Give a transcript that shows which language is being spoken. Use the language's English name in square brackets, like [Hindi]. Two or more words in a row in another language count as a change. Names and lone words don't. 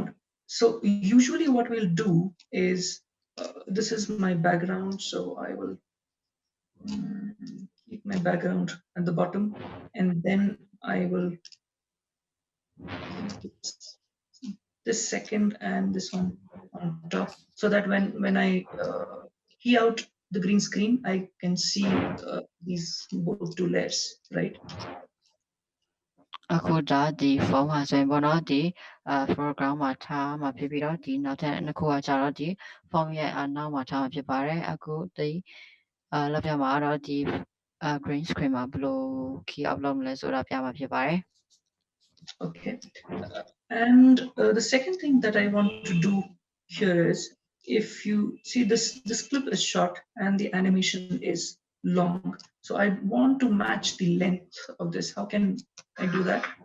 [English] So usually what we'll do is this is my background, so I will keep my background at the bottom, and then I will this second and this one on top, so that when I key out the green screen, I can see these both two layers, right? [Burmese] အခုဒါဒီဖုန်းဟာဆိုရင်ပေါ့နော်ဒီ foreground မှာထားမှာဖြစ်ပြီးတော့ဒီနောက်ထပ်နှစ်ခုကကြတော့ဒီဖုန်းရဲ့နောက်မှာထားမှာဖြစ်ပါတယ်အခုဒီလောက်ပြမှာတော့ဒီ [English] green screen [Burmese] မှာဘယ်လို [English] key out [Burmese] လုပ်မလဲဆိုတာပြမှာဖြစ်ပါတယ် [English] Okay, and the second thing that I want to do here is, if you see this clip is short and the animation is long, so I want to match the length of this. How can I do that?